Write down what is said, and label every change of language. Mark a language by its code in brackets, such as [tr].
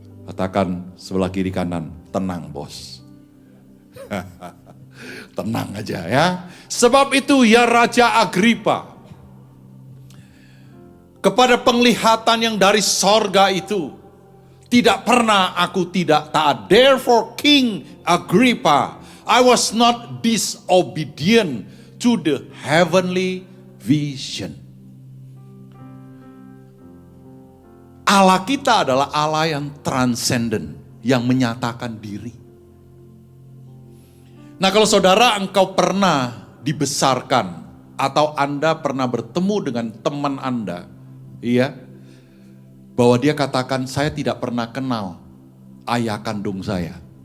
[id] Katakan sebelah kiri kanan, tenang bos. Tenang aja ya. Sebab itu ya Raja Agripa, kepada penglihatan yang dari sorga itu, tidak pernah aku tidak taat. [en] Therefore King Agrippa, I was not disobedient to the heavenly vision. [id] Allah kita adalah Allah yang transcendent, yang menyatakan diri. Nah, kalau saudara engkau pernah dibesarkan, atau Anda pernah bertemu dengan teman Anda, iya, bahwa dia katakan, saya tidak pernah kenal ayah kandung saya.